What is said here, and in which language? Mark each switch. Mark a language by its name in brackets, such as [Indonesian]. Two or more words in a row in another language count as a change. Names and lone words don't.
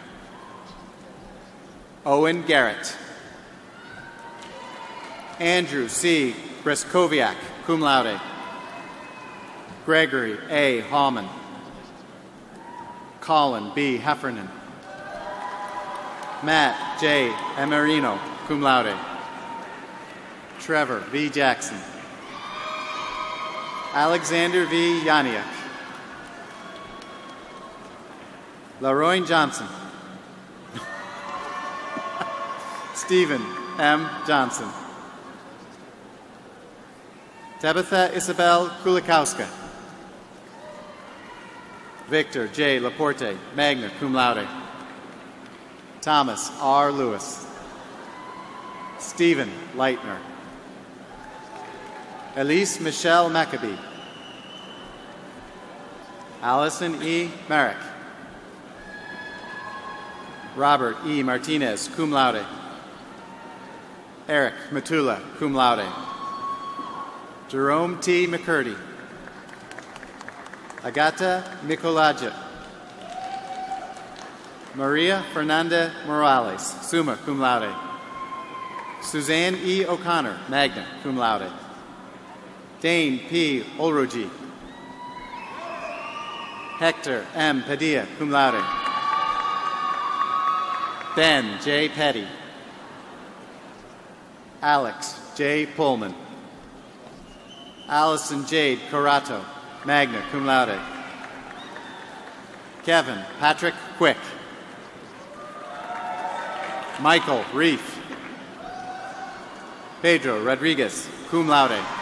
[English] Owen Garrett. Andrew C. Breskoviak, [Latin] cum laude. [English] Gregory A. Hallman. Colin B. Heffernan. Matt J. Emerino, [Latin] cum laude. [English] Trevor V. Jackson. Alexander V. Yaniak. LaRoy Johnson. Stephen M. Johnson. Tabitha Isabel Kulikowska. Victor J. Laporte, [Latin] magna cum laude. [English] Thomas R. Lewis. Stephen Leitner. Elise Michelle Maccabee. Allison E. Merrick. Robert E. Martinez, [Latin] cum laude. [English] Eric Matula, [Latin] cum laude. [English] Jerome T. McCurdy. Agata Mikolaja. Maria Fernanda Morales, [Latin] summa cum laude. [English] Suzanne E. O'Connor, [Latin] magna cum laude. [English] Dane P. Olrogi. Hector M. Padilla, [Latin] cum laude. [English] Ben J. Petty. Alex J. Pullman. Allison Jade Corato, [Latin] magna cum laude. [English] Kevin Patrick Quick. Michael Reef. Pedro Rodriguez, [Latin] cum laude.